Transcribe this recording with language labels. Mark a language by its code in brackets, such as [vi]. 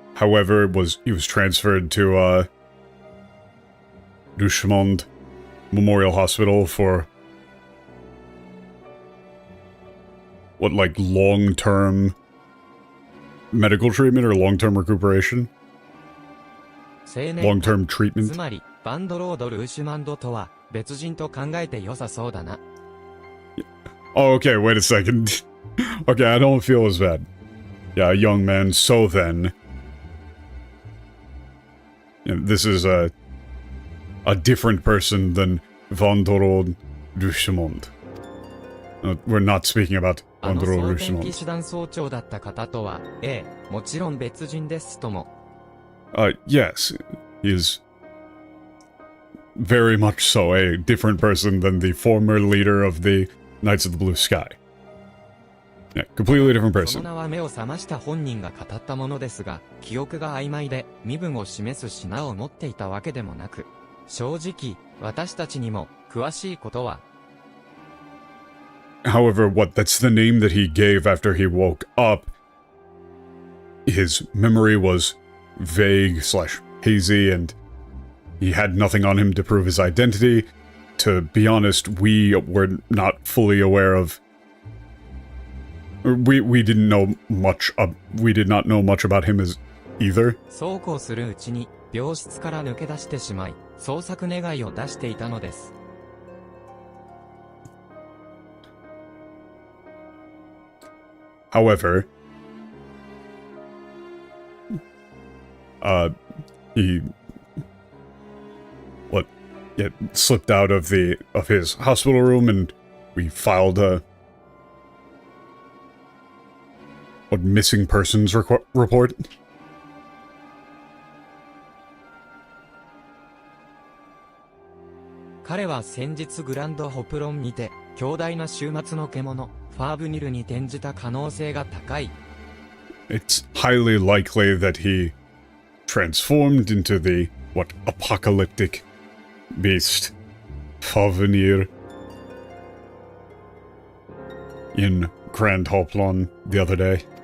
[en] However, he was transferred to Richmond Memorial Hospital for long-term medical treatment or long-term recuperation? Long-term treatment? [ja] つまり、バンドロード・ルーシュマンドとは別人と考えて良さそうだな。 [en] Oh, okay, wait a second. Okay, I don't feel as bad. Yeah, a young man, so then... this is a different person than Vandorod Rushmond. We're not speaking about Vandorod Rushmond. [ja] 電気手段総長だった方とは、ええ、もちろん別人ですとも。 [en] Yes, he is very much so a different person than the former leader of the Knights of the Blue Sky. Yeah, completely different [ja] そ [en] person. [ja] の名は目を覚ました本人が語ったものですが、記憶が曖昧で身分を示す品を持っていたわけでもなく、正直、私たちにも詳しいことは。 [en] However, that's the name that he gave after he woke up. His memory was vague / hazy, and he had nothing on him to prove his identity. To be honest, we were not fully aware of... We didn't know much we did not know much about him as either. [ja] そうこうするうちに、病室から抜け出してしまい、捜索願いを出していたのです。 [en] However, he slipped out of his hospital room, and we filed a missing persons report. [ja] 彼は先日グランドホプロンにて、強大な終末の獣、ファーブニルに転じた可能性が高い。 [en] It's highly likely that he transformed into the, what, apocalyptic beast, Favenir, in Grand Hoplon the other day.